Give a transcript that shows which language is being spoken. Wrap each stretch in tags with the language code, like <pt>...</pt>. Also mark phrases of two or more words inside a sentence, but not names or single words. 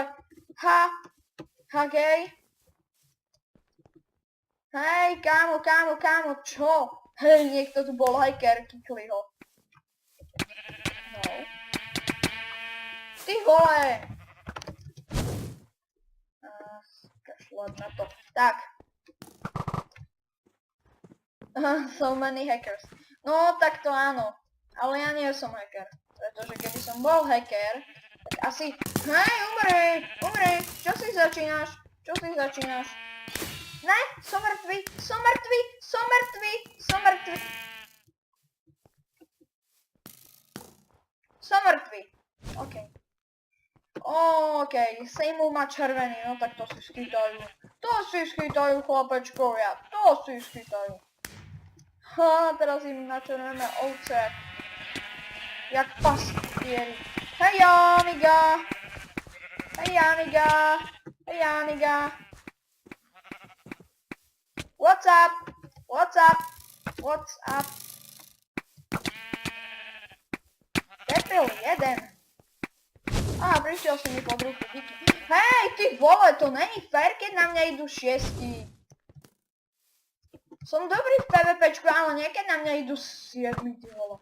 <sk>Ha, gej. Hej, kámo, čo? Hej, niekto tu bol hacker, kikli ho. No. Ty vole! Kašľať na to. Tak.</sk> <en>So many hackers.</en> <sk>No, tak to áno. Ale ja nie som hacker. Pretože keby som bol hacker, tak asi... Hej, umri! Čo si začínaš? Ne, som mŕtvy! Som mŕtvy. OK, Sejmu má červený, no tak to si schytajú chlapečkovia, Teraz im načerveneme ovce. Jak pastieri. Hej, Janiga! Hej, Janiga! Hej, Janiga!</sk> <en>What's up? What's up? What's up?</en> <sk>Debil jeden. Á, prišiel si mi pod ruku, díky. Hej, ty vole, to není fér, keď na mňa idú 6. Som dobrý v PvPčku, ale niekedy na mňa idú 7, ty vole.</sk>